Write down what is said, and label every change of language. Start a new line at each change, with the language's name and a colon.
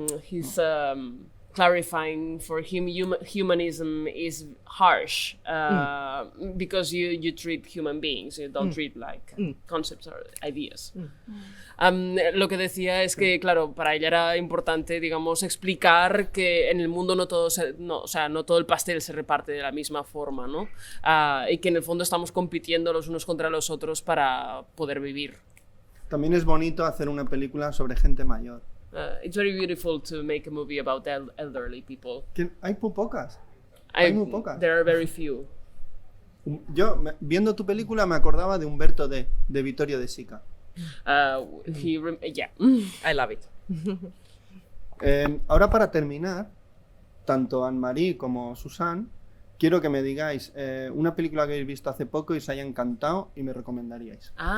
English: He's clarifying for him humanism is harsh because you treat human beings, you don't treat like concepts or ideas.
Spanish: Lo que decía es que, claro, para ella era importante, digamos, explicar que en el mundo no todo el pastel se reparte de la misma forma, ¿no? Y que en el fondo estamos compitiendo los unos contra los otros para poder vivir. También es bonito hacer una película sobre gente mayor.
English: It's very beautiful to make a movie about elderly people.
Spanish: Hay muy pocas. Hay muy pocas.
English: There are very few.
Spanish: Yo, viendo tu película, me acordaba de Umberto de Vittorio De Sica.
English: Yeah. I love it.
Spanish: Ahora, para terminar, tanto Anne-Marie como Susan, quiero que me digáis una película que habéis visto hace poco y os haya encantado y me recomendaríais.